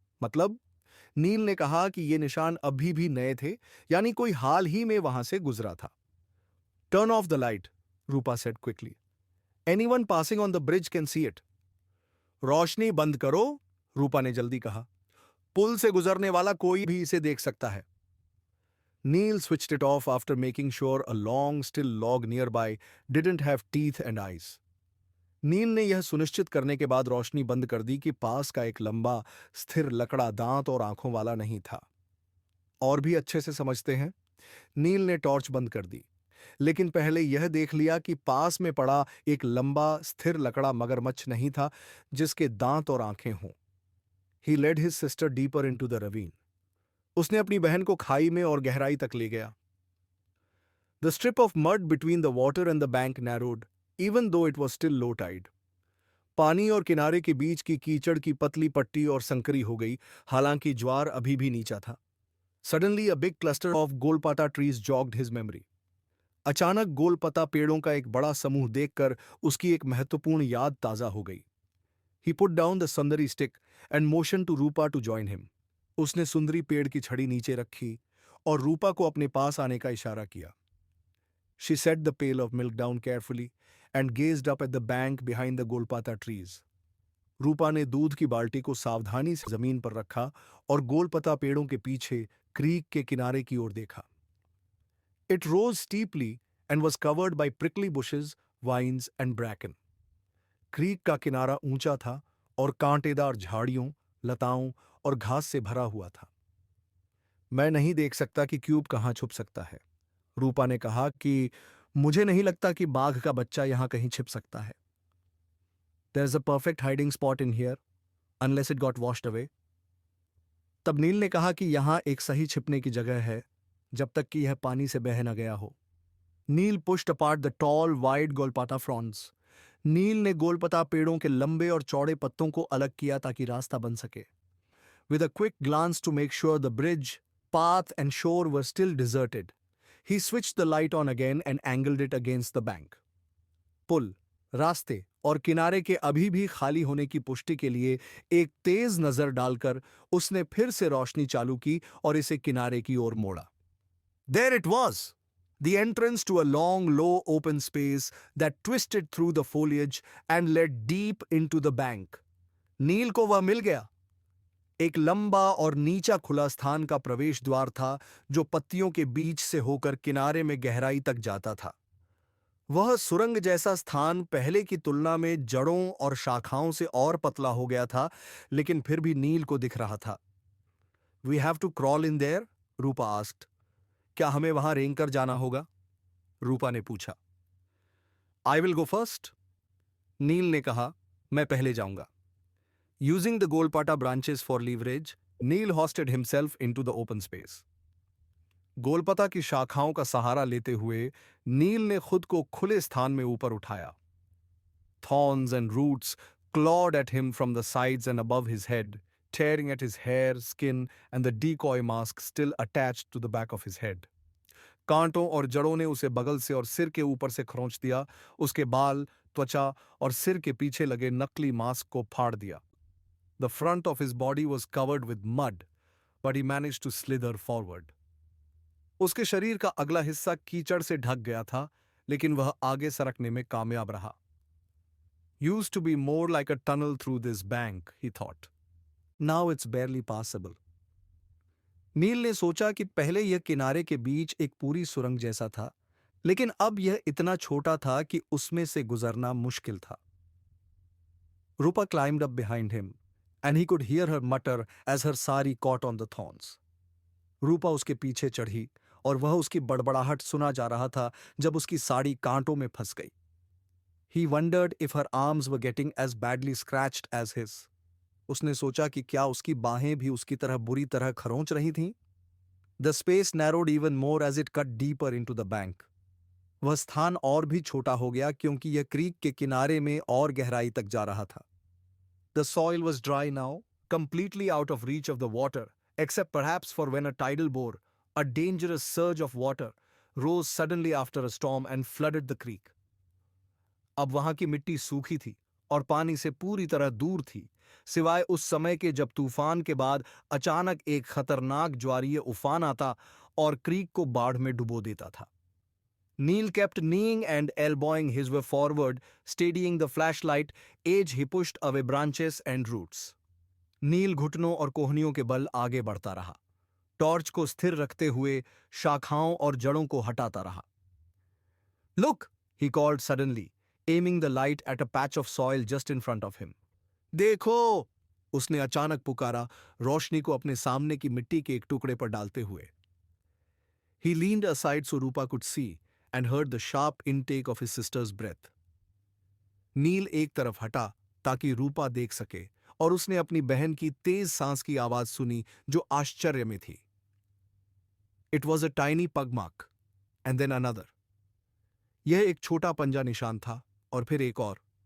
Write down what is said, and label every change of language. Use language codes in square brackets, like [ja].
[hi] मतलब नील ने कहा कि ये निशान अभी भी नए थे, यानी कोई हाल ही में वहां से गुजरा था। [en] Turn off the light, Rupa said quickly. Anyone passing on the bridge can see it. [hi] रोशनी बंद करो, रूपा ने जल्दी कहा। पुल से गुजरने वाला कोई भी इसे देख सकता है। [en] Neil switched it off after making sure a long, still log nearby didn't have teeth and eyes. [hi] नील ने यह सुनिश्चित करने के बाद रोशनी बंद कर दी कि पास का एक लंबा, स्थिर लकड़ा दांत और आंखों वाला नहीं था। और भी अच्छे से समझते हैं? नील ने टॉर्च बंद कर दी, लेकिन पहले यह देख लिया कि पास में पड़ा एक लंबा, स्थिर लकड़ा मगरमच्छ नहीं था जिसके दांत और आंखें हों। [en] He led his sister deeper into the ravine. [hi] उसने अपनी बहन को खाई में और गहराई तक ले गया। [en] The strip of mud between the water and the bank narrowed, even though it was still low tide. [hi] पानी और किनारे के बीच की कीचड़ की पतली पट्टी और संकरी हो गई, हालांकि ज्वार अभी भी नीचा था। [en] Suddenly a big cluster of golpata trees jogged his memory. [hi] अचानक गोलपता पेड़ों का एक बड़ा समूह देखकर उसकी एक महत्वपूर्ण याद ताजा हो गई। [en] He put down the sundari stick and motioned to Rupa to join him. [hi] उसने सुंदरी पेड़ की छड़ी नीचे रखी और रूपा को अपने पास आने का इशारा किया। [en] She set the pail of milk down carefully and gazed up at the bank behind the golpata trees. [hi] रूपा ने दूध की बाल्टी को सावधानी से जमीन पर रखा और गोलपता पेड़ों के पीछे क्रीक के किनारे की ओर देखा। [en] It rose steeply and was covered by prickly bushes, vines and bracken. [hi] Creek का किनारा ऊंचा था और कांटेदार झाड़ियों, लताओं और घास से भरा हुआ था। मैं नहीं देख सकता कि क्यूब कहां छुप सकता है। रूपा ने कहा कि मुझे नहीं लगता कि बाघ का बच्चा यहां कहीं छिप सकता है। [en] There's a perfect hiding spot in here, unless it got washed away. [hi] तब नील ने कहा कि यहां एक सही छिपने की जगह है, जब तक कि यह पानी से बह न गया हो। [en] Neil pushed apart the tall, wide golpata fronds. [hi] नील ने गोलपता पेड़ों के लंबे और चौड़े पत्तों को अलग किया ताकि रास्ता बन सके। [en] With a quick glance to make sure the bridge, path and shore were still deserted, he switched the light on again and angled it against the bank. [hi] पुल, रास्ते और किनारे के अभी भी खाली होने की पुष्टि के लिए एक तेज नजर डालकर उसने फिर से रोशनी चालू की और इसे किनारे की ओर मोड़ा। [en] There it was, the entrance to a long, low, open space that twisted through the foliage and led deep into the bank. [hi] नील को वह मिल गया। एक लंबा और नीचा खुला स्थान का प्रवेश द्वार था जो पत्तियों के बीच से होकर किनारे में गहराई तक जाता था। वह सुरंग जैसा स्थान पहले की तुलना में जड़ों और शाखाओं से और पतला हो गया था, लेकिन फिर भी नील को दिख रहा था। [en] We have to crawl in there? Rupa asked. [hi] क्या हमें वहां रेंग कर जाना होगा? रूपा ने पूछा। [en] I will go first. [hi] नील ने कहा, मैं पहले जाऊंगा। [en] Using the golpata branches for leverage, Neil hoisted himself into the open space. [hi] गोलपता की शाखाओं का सहारा लेते हुए नील ने खुद को खुले स्थान में ऊपर उठाया। [en] Thorns and roots clawed at him from the sides and above his head, tearing at his hair, skin, and the decoy mask still attached to the back of his head. [hi] कांटों और जड़ों ने उसे बगल से और सिर के ऊपर से खरोंच दिया, उसके बाल, त्वचा और सिर के पीछे लगे नकली मास्क को फाड़ दिया। [en] The front of his body was covered with mud, but he managed to slither forward. [hi] उसके शरीर का अगला हिस्सा कीचड़ से ढक गया था, लेकिन वह आगे सरकने में कामयाब रहा। [en] Used to be more like a tunnel through this bank, he thought. Now it's barely passable. [hi] नील ने सोचा कि पहले यह किनारे के बीच एक पूरी सुरंग जैसा था, लेकिन अब यह इतना छोटा था कि उसमें से गुजरना मुश्किल था। [en] Rupa climbed up behind him, and he could hear her mutter as her sari caught on the thorns. [hi] रूपा उसके पीछे चढ़ी और वह उसकी बड़बड़ाहट सुना जा रहा था जब उसकी साड़ी कांटों में फंस गई। [en] He wondered if her arms were getting as badly scratched as his. [hi] उसने सोचा कि क्या उसकी बाहें भी उसकी तरह बुरी तरह खरोंच रही थीं? [en] The space narrowed even more as it cut deeper into the bank. [hi] वह स्थान और भी छोटा हो गया क्योंकि यह क्रीक के किनारे में और गहराई तक जा रहा था। [en] The soil was dry now, completely out of reach of the water, except perhaps for when a tidal bore, a dangerous surge of water, rose suddenly after a storm and flooded the creek. [hi] अब वहां की मिट्टी सूखी थी और पानी से पूरी तरह दूर थी, सिवाय उस समय के जब तूफान के बाद अचानक एक खतरनाक ज्वारीय उफान आता और क्रीक को बाढ़ में डुबो देता था। [en] Neil kept kneeing and elbowing his way forward, steadying the flashlight, edge he pushed away branches and roots. [hi] नील घुटनों और कोहनियों के बल आगे बढ़ता रहा, टॉर्च को स्थिर रखते हुए शाखाओं और जड़ों को हटाता रहा। [en] Look, he called suddenly, aiming the light at a patch of soil just in front of him. [hi] देखो, उसने अचानक पुकारा, रोशनी को अपने सामने की मिट्टी के एक टुकड़े पर डालते हुए। [en] He leaned aside so Rupa could see and heard the sharp intake of his sister's breath. [hi] नील एक तरफ हटा ताकि रूपा देख सके और उसने अपनी बहन की तेज सांस की आवाज सुनी जो आश्चर्य में थी। [en] It was a tiny pug mark, and then another. [hi] यह एक छोटा पंजा निशान था और फिर एक और।